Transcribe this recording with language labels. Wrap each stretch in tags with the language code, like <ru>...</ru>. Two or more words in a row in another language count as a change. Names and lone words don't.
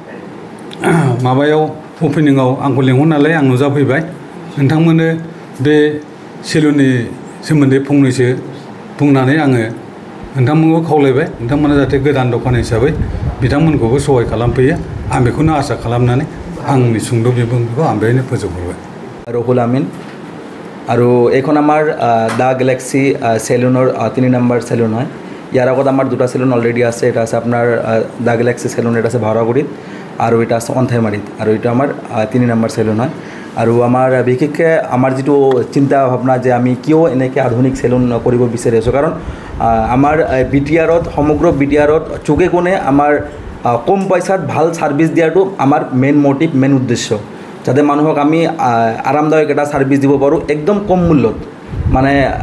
<brx>माबायाव अपेनिंआव आंखौ लेंहरनानै आं नुजाफैबाय नोंथांमोननो बे सेलुननि सोमोन्दै फंनैसो बुंनानै आङो नोंथांमोनखौ खावलायबाय नोंथांमोना जाहाथे गोदान दखान हिसाबै बिथांमोनखौबो सहाय खालामफैयो आं बेखौनो आसा खालामनानै आंनि सुंद' बिबुंथिखौ आं बेहायनो फोजोबहरबाय</brx> <as>রহুল আমিন আৰু এইখন আমাৰ দা গেলেক্সি চেলুনৰ 3 নম্বৰ চেলুন হয় ইয়াৰ আগত আমাৰ দুটা চেলুন অলৰেডি আছে এটা আছে আপোনাৰ দা গেলেক্সি চেলুন এটা আছে ভাড়াগুড়িত আৰু এটা আছে অন্থাইমাৰীত আৰু এটা আমাৰ 3 নম্বৰ চেলুন হয় আৰু আমাৰ বিশেষকৈ আমাৰ যিটো চিন্তা ভাৱনা যে আমি কিয় এনেকৈ আধুনিক চেলুন কৰিব বিচাৰি আছোঁ কাৰণ আমাৰ বিটিআৰত সমগ্ৰ বিটিআৰত চুকে কোণে আমাৰ কম পইচাত ভাল ছাৰ্ভিচ দিয়াটো আমাৰ</as> <en>main motive</en> <as>মেইন উদ্দেশ্য যাতে মানুহক আমি আৰামদায়ক এটা ছাৰ্ভিচ দিব পাৰোঁ একদম কম মূল্যত মানে</as>